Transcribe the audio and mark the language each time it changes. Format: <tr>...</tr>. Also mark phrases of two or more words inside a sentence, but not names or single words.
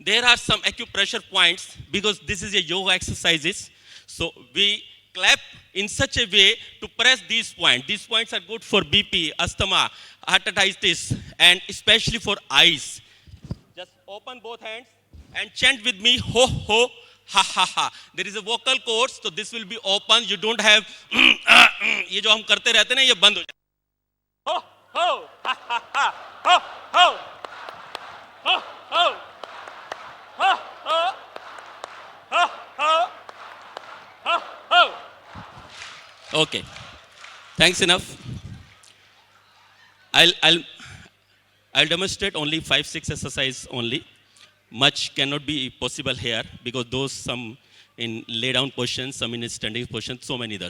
<en>there are some acupressure points because this is a yoga exercises. So we clap in such a way to press these points. These points are good for BP, asthma, hepatitis, and especially for eyes. Just open both hands and chant with me, ho ho ha ha ha. There is a vocal cords, so this will be open. You don't have</en> <hi>ये जो हम करते रहते हैं ना, ये बंद हो जाए. Ho ho ha ha ha ho ho ho ho ho ho ho ho ho ho.</hi> <en>Okay, thanks enough. I'll demonstrate only 5-6 exercise only. Much cannot be possible here because those some in lay down position, some in standing position, so many others.</en>